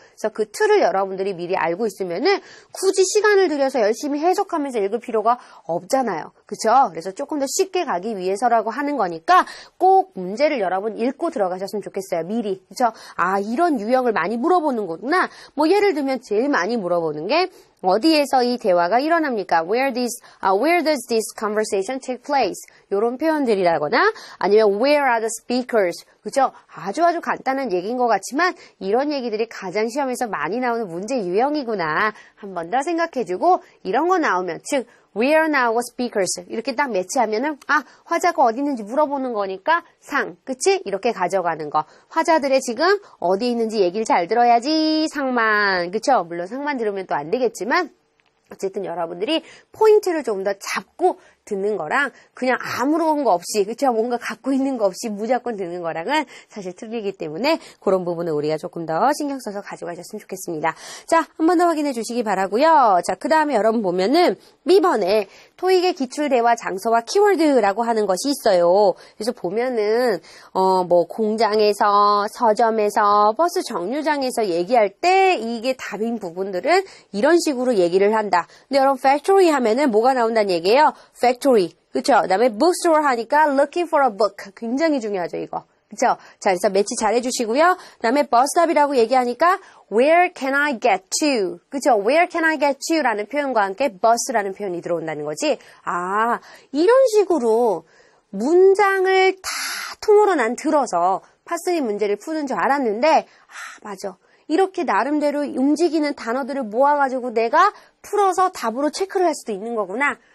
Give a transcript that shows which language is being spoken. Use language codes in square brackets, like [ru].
[ko] 그래서 그 틀을 여러분들이 미리 알고 있으면은 굳이 시간을 들여서 열심히 해석하면서 읽을 필요가 없잖아요. 그쵸? 그래서 조금 더 쉽게 가기 위해서라고 하는 거니까 꼭 문제를 여러분 읽고 들어가셨으면 좋겠어요. 미리. 그쵸? 아, 이런 유형을 많이 물어보는 거구나. 뭐 예를 들면 제일 많이 물어보는 게 어디에서 이 대화가 일어납니까? [en] Where does this conversation take place? [ko] 이런 표현들이라거나 아니면 [en] Where are the speakers? [ko] 그죠? 아주 간단한 얘기인 것 같지만 이런 얘기들이 가장 시험에서 많이 나오는 문제 유형이구나. 한 번 더 생각해주고 이런 거 나오면 즉 [en] Where are our speakers? [ko] 이렇게 딱 매치하면은 화자가 어디 있는지 물어보는 거니까 상, 그치? 이렇게 가져가는 거. 화자들의 지금 어디 있는지 얘기를 잘 들어야지 상만, 그쵸? 물론 상만 들으면 또 안 되겠지만 어쨌든 여러분들이 포인트를 좀 더 잡고 듣는 거랑 그냥 아무런 거 없이 그쵸? 뭔가 갖고 있는 거 없이 무조건 듣는 거랑은 사실 틀리기 때문에 그런 부분을 우리가 조금 더 신경 써서 가져가셨으면 좋겠습니다. 자, 한 번 더 확인해 주시기 바라고요. 자, 그 다음에 여러분 보면은 B번에 토익의 기출 대화 장소와 키워드라고 하는 것이 있어요. 그래서 보면은 뭐 공장에서 서점에서 버스 정류장에서 얘기할 때 이게 답인 부분들은 이런 식으로 얘기를 한다. 근데 여러분 factory 하면은 뭐가 나온다는 얘기예요? factory. 그쵸? 그 다음에 bookstore 하니까 [en] looking for a book. [ko] 굉장히 중요하죠, 이거. 그쵸? 자, 그래서 매치 잘 해주시고요. 그 다음에 버스탑이라고 얘기하니까 [en] where can I get to? [ko] 그쵸? [en] where can I get to? [ko] 라는 표현과 함께 bus라는 표현이 들어온다는 거지. 아, 이런 식으로 문장을 다 통으로 난 들어서 파3 문제를 푸는 줄 알았는데, 맞아. 이렇게 나름대로 움직이는 단어들을 모아가지고 내가 풀어서 답으로 체크를 할 수도 있는 거구나.